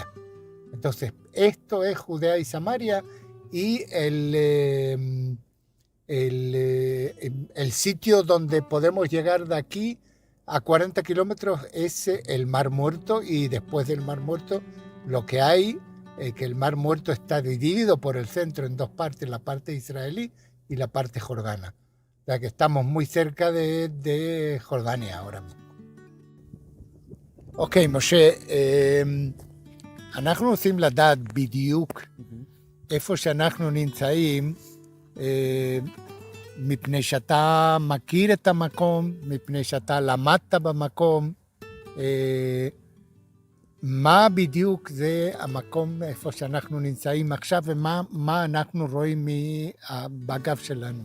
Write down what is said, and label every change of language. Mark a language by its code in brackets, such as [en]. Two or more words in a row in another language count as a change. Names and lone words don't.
[es] Entonces, esto es Judea y Samaria, y el sitio donde podemos llegar de aquí a 40 kilómetros es el Mar Muerto, y después del Mar Muerto lo que hay, que el Mar Muerto está dividido por el centro en dos partes, la parte israelí y la parte jordana. O sea que estamos muy cerca de Jordania ahora mismo. [he] אוקיי, משה, אנחנו רוצים לדעת בדיוק איפה שאנחנו נמצאים, מפני שאתה מכיר את המקום, מפני שאתה למדת במקום, מה בדיוק זה המקום איפה שאנחנו נמצאים עכשיו, ומה אנחנו רואים בגב שלנו.